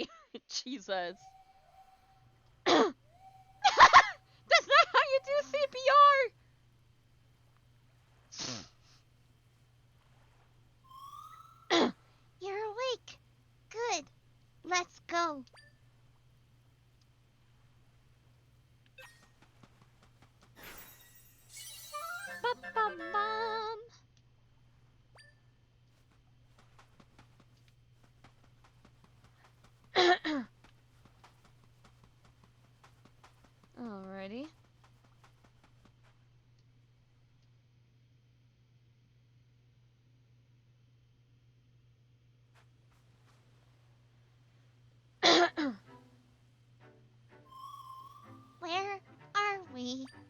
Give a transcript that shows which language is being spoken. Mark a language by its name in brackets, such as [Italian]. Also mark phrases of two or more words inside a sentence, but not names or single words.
[English] Jesus. That's not how you do CPR! You're awake. Good. Let's go. Ba-ba-bum. Alrighty. Where are we?